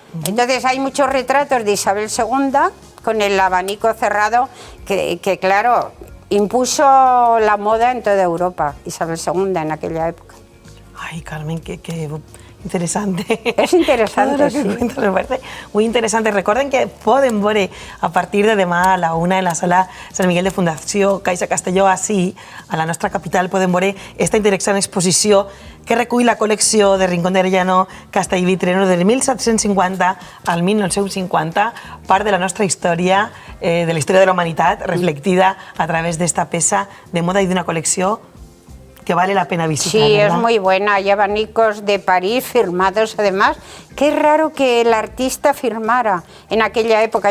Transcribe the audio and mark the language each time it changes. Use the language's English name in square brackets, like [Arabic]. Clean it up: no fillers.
[Spanish] Entonces hay muchos retratos de Isabel II con el abanico cerrado que claro, impuso la moda en toda Europa, Isabel II en aquella época. Ay, Carmen, qué interesante. Es interesante, sí. Cuentas, me parece muy interesante. [Catalan] Recorden que poden veure a partir de demà a la 1 en la sala Sant Miguel de Fundació Caixa Castelló, així, a la nostra capital, poden veure esta interessant exposició que recull la col·lecció de Rincón de Arellano, Castellví-Treno, del 1750 al 1950, part de la nostra història, de la història de la humanitat, reflectida a través d'esta peça de moda i d'una col·lecció que [Spanish] vale la pena visitar. Sí, ¿verdad? Es muy buena. Hay abanicos de París firmados además. Qué raro que el artista firmara en aquella época.